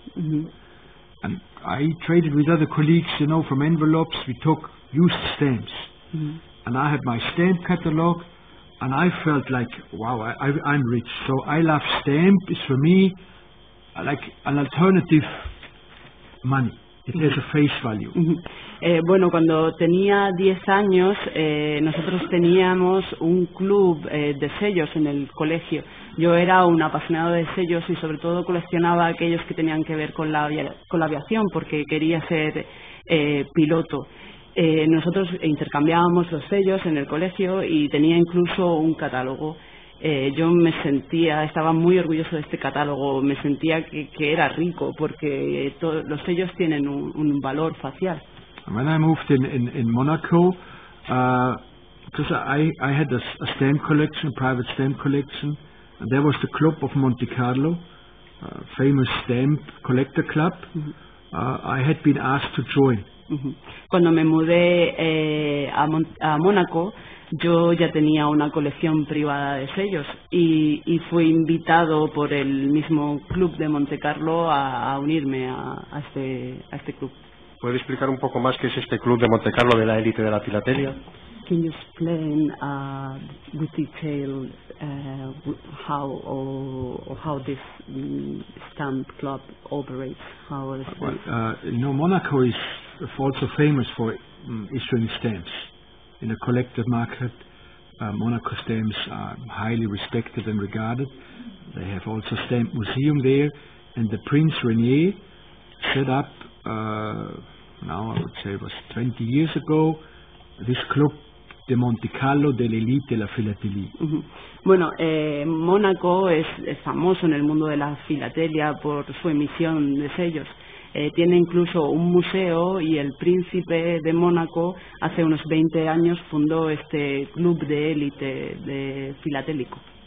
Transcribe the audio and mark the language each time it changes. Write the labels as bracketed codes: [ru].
[en] And I traded with other colleagues, from envelopes. We took used stamps. And I had my stamp catalog, and I felt like, wow, I'm rich. So I love stamp. It's for me like an alternative money. It has a face value. [es] Bueno, cuando tenía 10 años, nosotros teníamos un club de sellos en el colegio. Yo era un apasionado de sellos y sobre todo coleccionaba aquellos que tenían que ver con la aviación, porque quería ser piloto. Nosotros intercambiábamos los sellos en el colegio y tenía incluso un catálogo. Yo estaba muy orgulloso de este catálogo, me sentía que era rico porque los sellos tienen un valor facial. [en] When I moved in Monaco, because I had a stamp collection, a private stamp collection, and there was the Club of Monte Carlo, famous stamp collector club. I had been asked to join. [es] Cuando me mudé a Mónaco, yo ya tenía una colección privada de sellos y fui invitado por el mismo club de Montecarlo a unirme a este club. ¿Puede explicar un poco más qué es este club de Montecarlo de la élite de la filatelia? [en] Can you explain with detail how this stamp club operates? Monaco is also famous for issuing stamps. In the collector market, Monaco stamps are highly respected and regarded. They have also a stamp museum there, and the Prince Renier set up, now I would say it was 20 years ago, this club de Monte Carlo de l'élite de la filatelia. [es] Bueno, Mónaco es famoso en el mundo de la filatelia por su emisión de sellos. Tiene incluso un museo y el príncipe de Mónaco hace unos 20 años fundó este club de élite de filatélico.